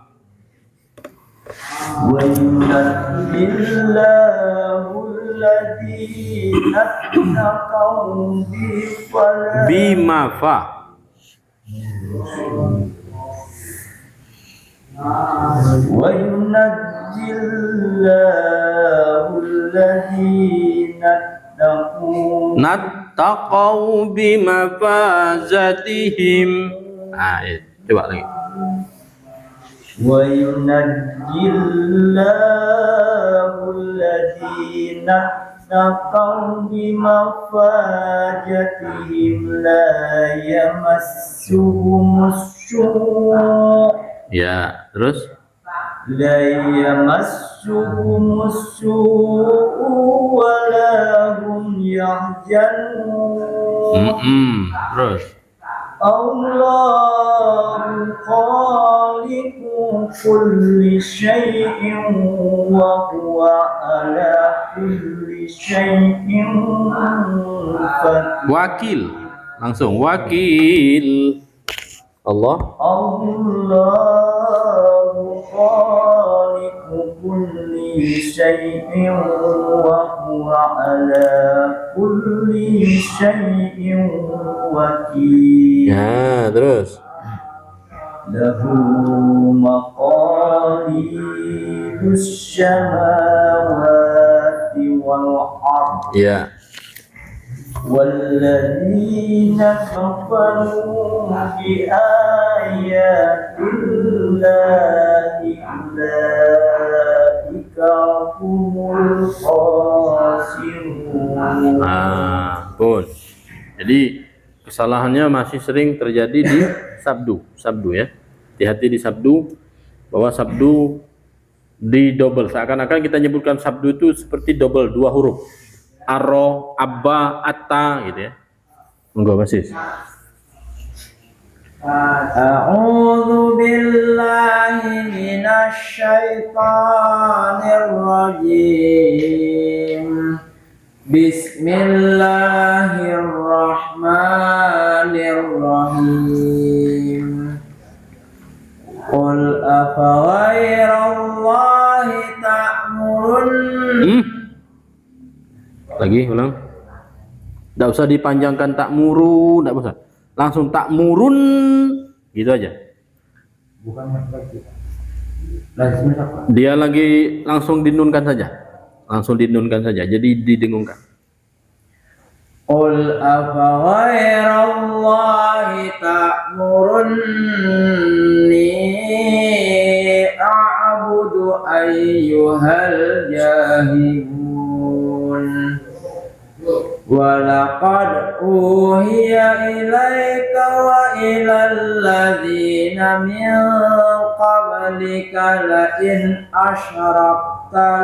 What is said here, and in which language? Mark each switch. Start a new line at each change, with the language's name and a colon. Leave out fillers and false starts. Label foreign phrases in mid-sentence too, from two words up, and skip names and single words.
Arabic: وينجي الله الذين اتقوا بفضله. Bima fa. وينجي الله الذين اتقوا نتقوا بمفازتهم.
Indonesian: Coba lagi.
Arabic: وينجي الله الذين اتقوا بمفازتهم لا يمسهم السوء
Indonesian: Ya, terus
Arabic: لا يمسهم السوء ولا هم يحزنون
Indonesian: Terus
Arabic: الله خالق كل شيء وهو على كل شيء قدير
Indonesian: wakil. Langsung wakil. Allah.
Arabic: الله خالق كل شيء وهو على كل شيء وكيل
Indonesian: Ya, terus
Arabic: له مقاليد السماوات والأرض
Indonesian: ya.
Arabic: والذين كفروا بآيات الله أولئك هم الخاسرون.
Indonesian: Pun. Jadi kesalahannya masih sering terjadi di sabdu ya. Hati-hati di sabdu, bahwa sabdu di double. Seakan-akan kita nyebutkan sabdu itu seperti double, 2 huruf. Aro, abba, atta gitu ya. Monggo Basis.
Arabic: أعوذ بالله من الشيطان الرجيم بسم الله الرحمن الرحيم قل أفغير الله تأمرن
Indonesian: Lagi ulang. Tidak usah dipanjangkan takmuru, tidak usah. Langsung takmurun gitu aja. Bukan lagi. Dia lagi langsung dinunkan saja. Langsung dinunkan saja. Jadi didengungkan.
Arabic: قل أفغير الله تأمرني أعبد أيها الجاهلون ولقد أوحي إليك وإلى الذين من قبلك لئن أشركت